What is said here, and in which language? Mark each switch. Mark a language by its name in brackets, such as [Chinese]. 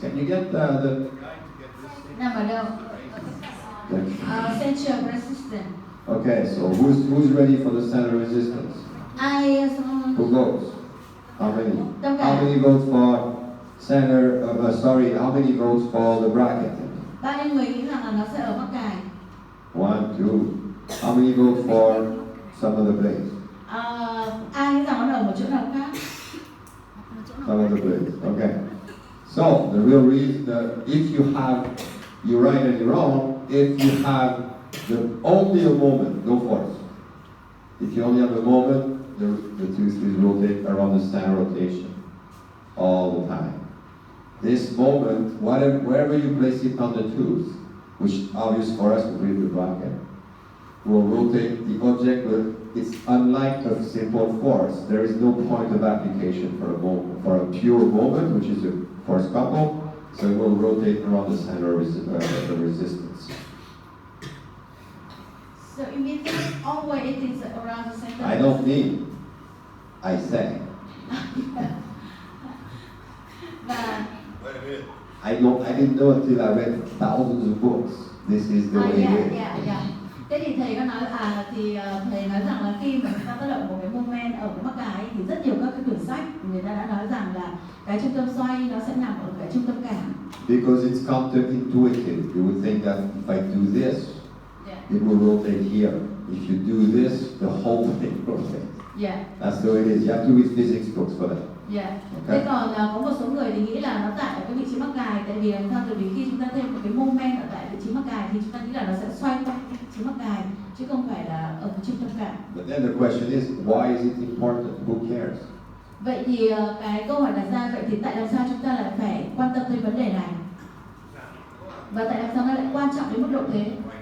[English] Can you get the guy to get this? [Vietnamese] Nằm ở đâu? [English] Center of resistance. Okay, so who's ready for the center resistance? Who votes? How many? How many votes for center? How many votes for the bracket? [Vietnamese] Bao nhiêu người nghĩ rằng là nó sẽ ở mắc cài? [English] 1, 2. How many vote for some other place? [Vietnamese] Ai nghĩ rằng nó ở một chỗ nào khác? [English] Some other place. Okay. So the real reason, if you have, you're right and you're wrong. If you have only a moment, go for it. If you only have a moment, the tooth is rotate around the center rotation all the time. This moment, wherever you place it on the tooth, which obvious for us will be the bracket, will rotate the object, but it's unlike a simple force. There is no point of application for a pure moment, which is a force couple, so it will rotate around the center of the resistance. So you mean always it is around the center? I don't mean, I say. Wait a minute. I didn't know until I read thousands of books. This is the way it is. Yeah. [Vietnamese] Thế thì thầy có nói thầy nói rằng là khi mà chúng ta tác động một cái moment ở cái mắc cài thì rất nhiều các cái quyển sách người ta đã nói rằng là cái trung tâm xoay nó sẽ nằm ở cái trung tâm cản. [English] Because it's counterintuitive. You would think that if I do this, it will rotate here. If you do this, the whole thing rotates. Yeah. That's the way it is. You have to read physics books for that. Yeah. [Vietnamese] Okay. Thế còn có một số người thì nghĩ là nó tại ở cái vị trí mắc cài, tại vì làm sao? Tại vì khi chúng ta thêm một cái moment ở tại vị trí mắc cài thì chúng ta nghĩ là nó sẽ xoay quanh vị trí mắc cài chứ không phải là ở cái trung tâm cản. [English] But then the question is, why is it important? Who cares? [Vietnamese] Vậy thì cái câu hỏi đặt ra, vậy thì tại làm sao chúng ta lại phải quan tâm tới vấn đề này? Và tại làm sao nó lại quan trọng đến mức độ thế?